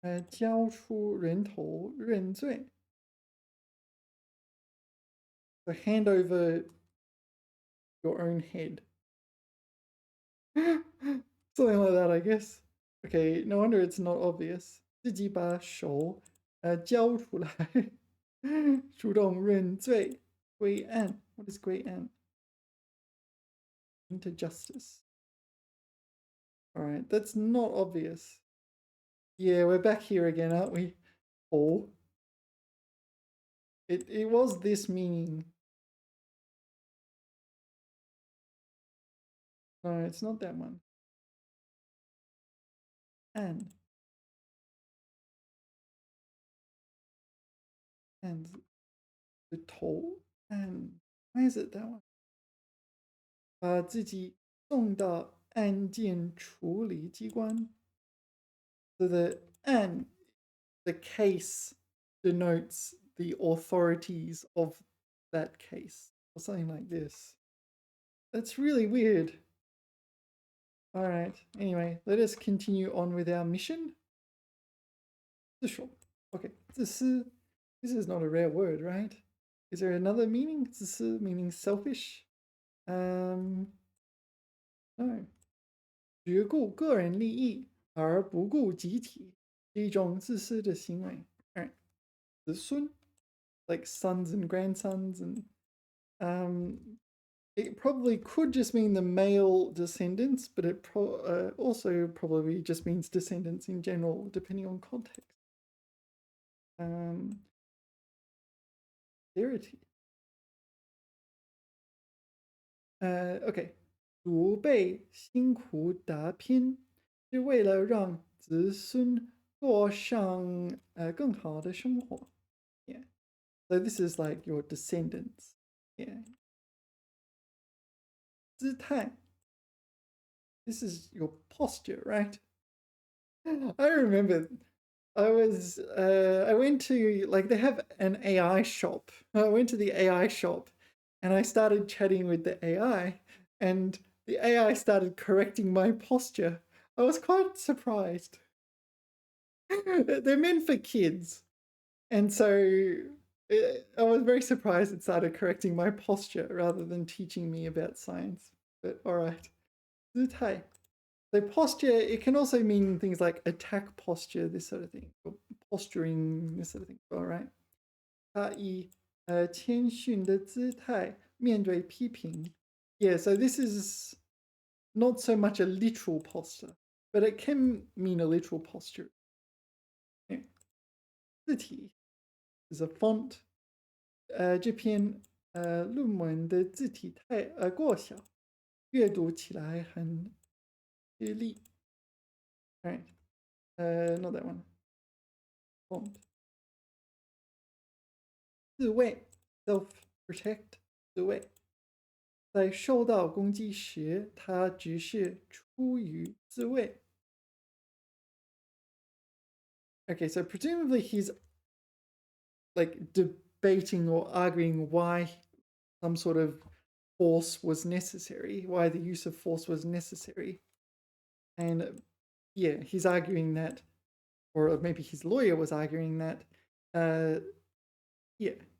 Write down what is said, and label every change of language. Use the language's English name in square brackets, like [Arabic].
[Chinese] 交出人头认罪。 [English] So hand over your own head. Something like that, I guess. Okay, no wonder it's not obvious. [Chinese] 自己把手交出来，主动认罪，归案。 [English] What is 归案?Into justice. All right, that's not obvious. Yeah, we're back here again, aren't we? Oh. It was this meaning. No, it's not that one. And the toll. And why is it that one? [Chinese] 把自己送到案件处理机关。 [English] So the case denotes the authorities of that case, or something like this. That's really weird. All right. Anyway, let us continue on with our mission. [Chinese] 自首.Okay. 自私. [English] This is not a rare word, right? Is there another meaning? 自私 meaning selfish? No. [Chinese] 只顾个人利益而不顾集体是一种自私的行为。 [English] All right. 子孙, like sons and grandsons, and it probably could just mean the male descendants, but it also probably just means descendants in general, depending on context. Posterity. Okay. [Chinese] 祖辈辛苦打拼，是为了让子孙过上更好的生活。 [English] Yeah. So this is like your descendants. Yeah. [Chinese] 姿态. [English] This is your posture, right? I remember I went to, like, they have an AI shop. I went to the AI shop and I started chatting with the AI, and the AI started correcting my posture. I was quite surprised. They're meant for kids. And so I was very surprised it started correcting my posture rather than teaching me about science. But all right. 姿态. So posture, it can also mean things like attack posture, this sort of thing, or posturing, this sort of thing. All right. [Chinese] 他以谦逊的姿态面对批评. [English] Yeah, so this is not so much a literal posture, but it can mean a literal posture. 字体 is a font. [Chinese] 这篇论文的字体太过小，阅读起来很吃力。 [English] All right. Not that one. Font. [Chinese] 自卫 self-protect 自卫。在受到攻击时，他只是出于自卫。 [English] Okay, so presumably he's like debating or arguing why some sort of force was necessary, why the use of force was necessary. And yeah, he's arguing that, or maybe his lawyer was arguing that, yeah,